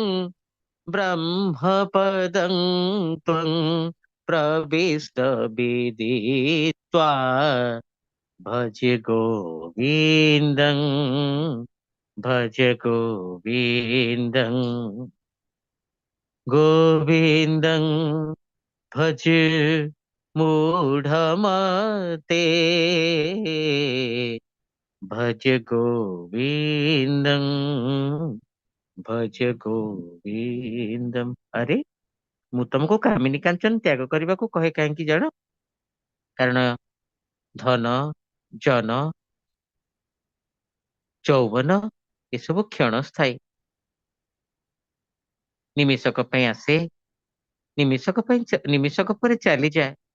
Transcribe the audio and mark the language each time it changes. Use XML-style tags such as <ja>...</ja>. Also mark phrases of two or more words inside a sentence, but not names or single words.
<sa>ब्रह्मपदं त्वं प्रविष्ट विदित्वा भज गोविन्दं भज गोविन्दं गोविन्दं भज मूढमते भज गोविन्दं भज गोविन्दम।</sa> <or>अरे ମୁଁ ତମକୁ କାମିନୀ କାଞ୍ଚନ ତ୍ୟାଗ କରିବାକୁ କହେ କାହିଁକି ଜାଣ? କାରଣ ଧନ ଜନ ଯୌବନ ଏସବୁ କ୍ଷଣସ୍ଥାୟୀ। ନିମିଷକ ପାଇଁ ଆସେ ନିମିଷକ ପରେ ଚାଲିଯାଏ।</or>